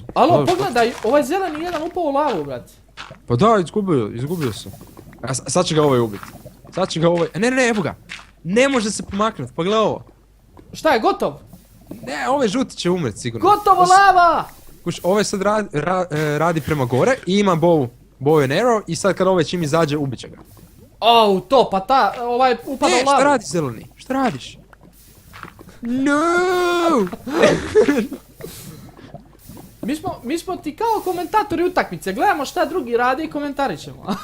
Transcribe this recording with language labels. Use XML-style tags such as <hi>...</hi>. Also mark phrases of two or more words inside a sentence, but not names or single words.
<bs>Alo, pogledaj, ovaj zeleni jedan upao u lavu, brate. Pa da, izgubio sam. Sad će ga ovaj ubiti. Ne, evo ga. Ne može se pomaknuti, pa gledaj ovo. Šta je, gotov? Ne, ovaj žuti će umret sigurno. Gotovo, lava! Kuš, ovaj sad radi prema gore i ima</bs> <en>bow and arrow</en> <bs>i sad kad ovaj čim izađe ubit će ga. To, pa ovaj upada u lavu. Šta radiš zeleni? Šta radiš? No! Mi smo ti kao komentatori utakmice, gledamo šta drugi radi i komentarićemo.</bs>